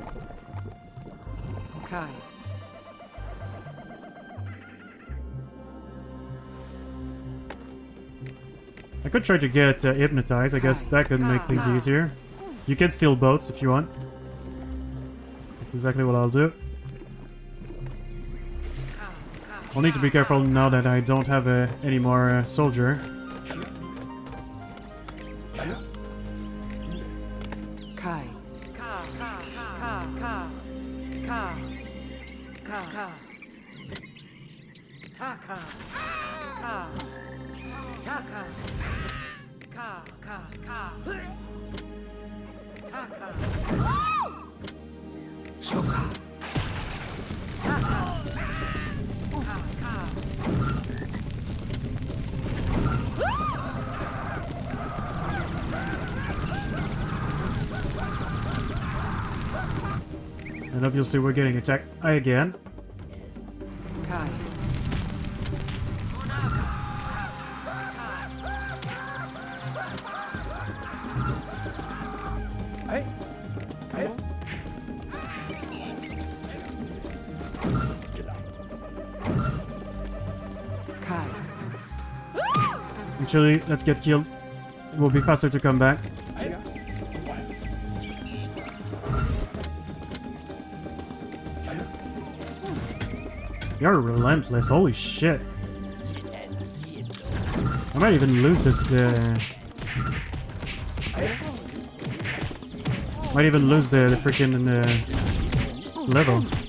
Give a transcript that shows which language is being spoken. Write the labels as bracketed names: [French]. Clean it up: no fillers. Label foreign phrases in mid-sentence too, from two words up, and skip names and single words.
[English] I could try to get hypnotized. I guess that could make things easier. You can steal boats if you want. That's exactly what I'll do. I'll need to be careful now that I don't have any more soldier. Kai. Ka. Ka. Ka. Ka. Ka. Ka. Ka. Taka. Ka. Taka. Ka. Ka. Ka. Taka. Shoka. Taka. Ka. Ka. And obviously we're getting attacked again. Kai. Hey. Hey. Kai. Actually, let's get killed. It will be faster to come back. You're relentless, holy shit. I might even lose this, might even lose the freaking level.